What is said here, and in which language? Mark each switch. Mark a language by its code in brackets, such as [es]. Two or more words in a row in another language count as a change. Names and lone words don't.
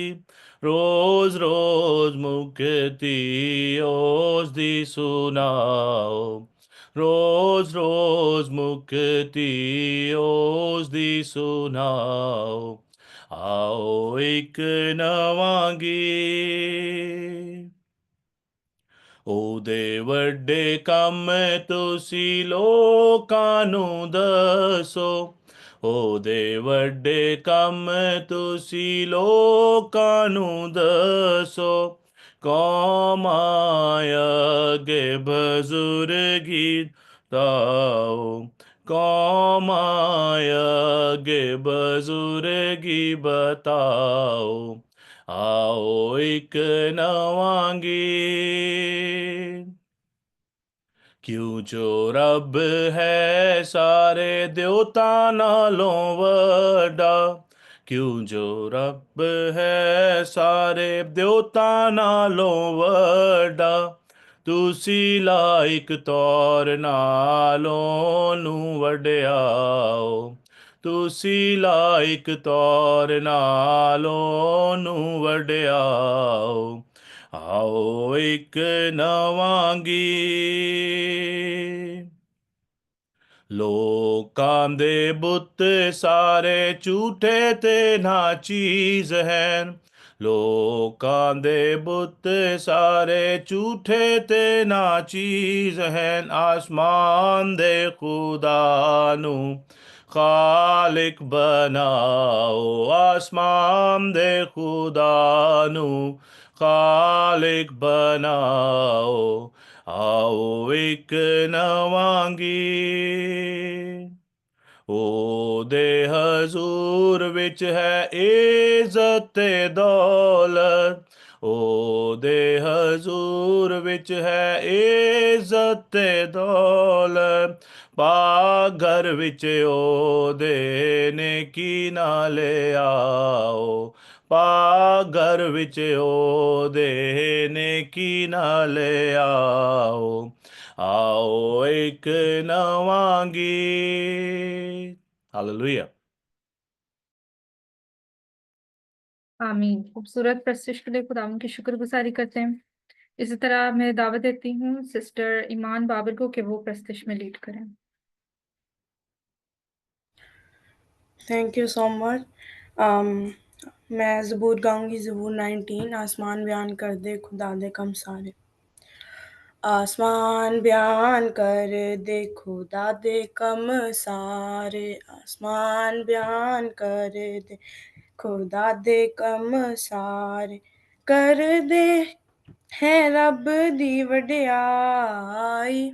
[pa] ਰੋਜ਼ ਰੋਜ਼ ਮੁਕਤੀ ਓਸ ਦੀ ਸੁਣਾਓ। ਰੋਜ਼ ਰੋਜ਼ ਮੁਕਤੀ ਓਸ ਦੀ ਸੁਣਾਓ। ਆਓ ਇਕ ਨਵਾ ਗੀਤ ਉਹਦੇ ਵੱਡੇ ਕੰਮ ਤੁਸੀਂ ਲੋਕਾਂ ਨੂੰ ਦੱਸੋ। ਉਹਦੇ ਵੱਡੇ ਕੰਮ ਤੁਸੀਂ ਲੋਕਾਂ ਨੂੰ ਦੱਸੋ। ਕੌਮਾਂ ਅੱਗੇ ਬਜ਼ੁਰਗੀ ਤਾਓ। ਕੌਮਾਂ ਅੱਗੇ ਬਜ਼ੁਰਗੀ ਬਤਾਓ। ਆਓ ਇਕ ਨਵਾ ਗੀਤ ਕਿਉਂ ਜੋ ਰੱਬ ਹੈ ਸਾਰੇ ਦੇਵਤਾ ਨਾਲੋਂ ਵੱਡਾ। ਕਿਉਂ ਜੋ ਰੱਬ ਹੈ ਸਾਰੇ ਦੇਵਤਾ ਨਾਲੋਂ ਵੱਡਾ। ਤੁਸੀ ਲਾਇਕ ਤੌਰ ਨਾਲੋਂ ਨੂੰ ਵਡਿਆਓ। ਤੁਸੀ ਲਾਇਕ ਤੌਰ ਨਾਲੋਂ ਨੂੰ ਵਡਿਆਓ। ਆਓ ਇਕ ਨਵਾ ਗੀਤ ਲੋਕਾਂ ਦੇ ਬੁੱਤ ਸਾਰੇ ਝੂਠੇ ਤੇ ਨਾ ਚੀਜ਼ ਹੈ। ਲੋਕਾਂ ਦੇ ਬੁੱਤ ਸਾਰੇ ਝੂਠੇ ਤੇ ਨਾ ਚੀਜ਼ ਹੈ। ਆਸਮਾਨ ਦੇ ਖੁਦਾ ਨੂੰ ਖਾਲਿਕ ਬਣਾਓ। ਆਸਮਾਨ ਦੇ ਖੁਦਾ ਨੂੰ ਖਾਲਿਕ ਬਣਾਓ। ਆਓ ਇਕ ਨਵਾ ਗੀਤ ਉਹਦੇ ਹਜ਼ੂਰ ਵਿੱਚ ਹੈ ਇੱਜ਼ਤ ਤੇ ਦੌਲਤ। ਉਹਦੇ ਹਜ਼ੂਰ ਵਿੱਚ ਹੈ ਇੱਜ਼ਤ ਤੇ ਦੌਲਤ। ਪਾਕ ਘਰ ਵਿੱਚ ਉਹਦੇ ਨੇਕੀ ਨਾਲ ਆਓ। ਪਾਕ ਘਰ ਵਿੱਚ ਉਹਦੇ ਨੇਕੀ ਨਾਲ ਆਓ। ਆਓ ਇਕ ਨਵਾ ਗੀਤ। ਹਾਲੇਲੂਯਾ। आमीन। [ur] خوبصورت پرستوتی کے لیے خداوند کی شکرگزاری کرتے ہیں. اسی طرح میں دعوت دیتی ہوں سسٹر ایمان بابر کو کہ وہ پرستوتی میں لیڈ کریں. [en] Thank you so much. [ur] میں زبور گاؤں گی، زبور 19. [pa] ਆਸਮਾਨ ਬਿਆਨ ਕਰ ਦੇ ਖੁਦਾ ਦੇ ਕੰਮ ਸਾਰੇ। ਆਸਮਾਨ ਬਿਆਨ ਕਰ ਦੇ ਖੁਦਾ ਦੇ ਕੰਮ ਸਾਰੇ। ਆਸਮਾਨ ਬਿਆਨ ਕਰ ਦੇ ਖੁਦਾ ਦੇ ਕੰਮ ਸਾਰੇ। ਕਰ ਦੇ ਹੈ ਰੱਬ ਦੀ ਵਡਿਆਈ।